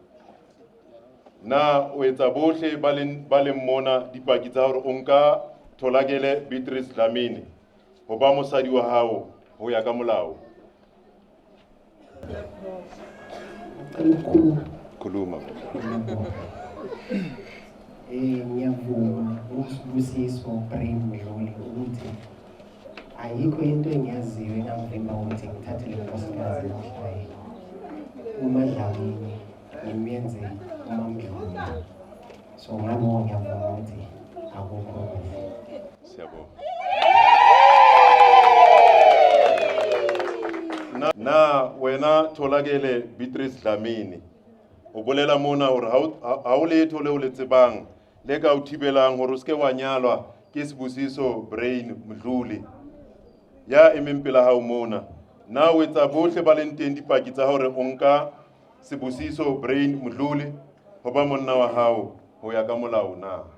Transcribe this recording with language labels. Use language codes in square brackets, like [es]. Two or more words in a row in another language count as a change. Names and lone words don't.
[st] Na o etsa bohle ba leng mona dipaki tsa hore o nka Tholakele Beatrice Dlamini ho ba mosadi wa hao ho ya ka molao? [zu] Khuluma. Ngiyavuma uSibusiso Brain Mdluli ukuthi ayikho into engiyaziyo engangivimba ukuthi ngithathe le nkosikazi namhlanje uMadlamini ngimenze uMamdluli. So ngabo ngiyavuma ukuthi akukho. Siyabonga. [st] Na wena Tholakele Beatrice Dlamini o bolela mona hore ha o letho le o le tsebang le ka o thibelang hore o ske wa nyalwa ke Sibusiso Brain Mdluli ya emeng pela hao mona. Na o etsa bohle ba leng teng dipaki tsa hore o nka Sibusiso Brain Mdluli ho ba monna wa hao ho ya ka molao na?